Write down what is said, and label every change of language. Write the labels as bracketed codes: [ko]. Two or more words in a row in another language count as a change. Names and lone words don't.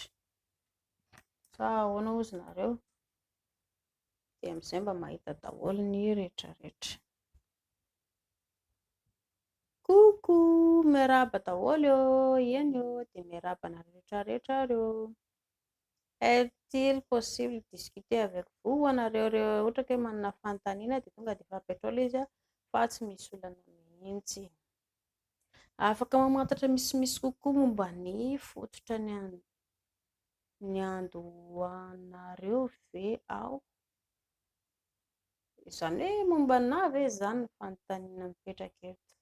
[mg] Sa ahoana hozy nareo dia amin'izay mba mahita daholo ny rehetrarehetra. Coucou, miarahaba daholo eny dia miarahaba nareo rehetrarehetra reo. [fr] Est-il possible discuter avec vous [mg] anareo ohatra ka hoe manana fanontaniana dia tonga dia fapetrao ilay izy fa tsy misy olana mihitsy. Afaka mamantatra misimisy kokoa momba ny fototra ny andohanareo ve ao? Izany hoe momba na ve izany ny fanontaniana mipetraka eto?